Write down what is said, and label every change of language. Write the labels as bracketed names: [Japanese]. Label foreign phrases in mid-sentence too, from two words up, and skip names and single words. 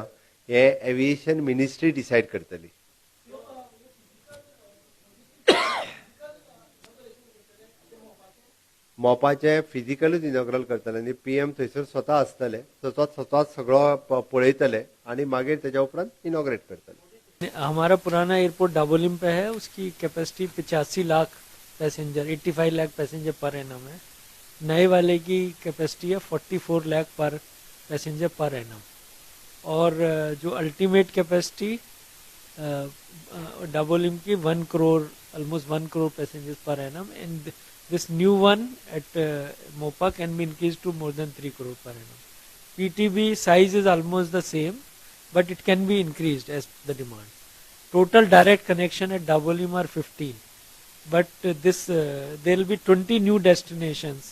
[Konkani] हें [English] aviation ministry [Konkani] डिसायड करतली. मोपाचें फिजिकलूच इनॉग्रल करतले आनी पीएम थंयसर स्वता आसतले. स्वता सगळो पळयतले आनी मागीर तेच्या उपरांत इनॉग्रेट करतले. [Hindi] हमारा पुराना एयरपोर्ट डाबोलिम पे है, उसकी कैपेसिटी 85 लाख पैसेंजर 85 लाख [English] passenger per annum [Hindi] है. नए वाले की कैपेसिटी है 44 लाख पर [English] passenger per annum. [Hindi] और जो [English] ultimate capacity [Hindi] डाबोलिम की 1 करोड़ ऑलमोस्ट 1 करोड़ [English] passengers per annum. एंड this new one at Mopa can be increased to more than 3 crore per annum. PTB size is almost the same, but it can be increased as the demand. Total direct connection at Dabolim are 15, but there will be 20 new destinations.